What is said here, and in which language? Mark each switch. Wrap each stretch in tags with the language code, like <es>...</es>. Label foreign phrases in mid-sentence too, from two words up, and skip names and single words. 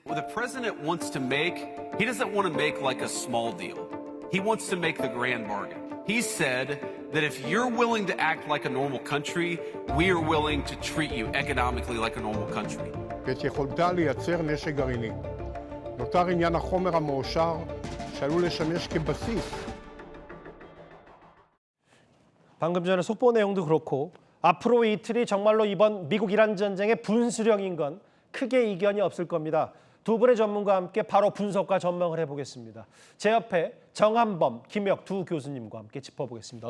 <en>the president wants to make, he doesn't want to make like a small deal. He wants to make the grand bargain. He said that if you're willing to act like a normal country, we are willing to treat you economically like a normal country.</en> <he>ואת יכולתה לייצר נשק גרעיני. נותר עניין החומר המועשר שעלול לשמש כבסיס.</he> <ko>방금 전에 속보 내용도 그렇고 앞으로 이틀이 정말로 이번 미국-이란 전쟁의 분수령인 건 크게 이견이 없을 겁니다. 두 분의 전문가와 함께 바로 분석과 전망을 해보겠습니다. 제 옆에 정한범, 김혁 두 교수님과 함께 짚어보겠습니다.</ko>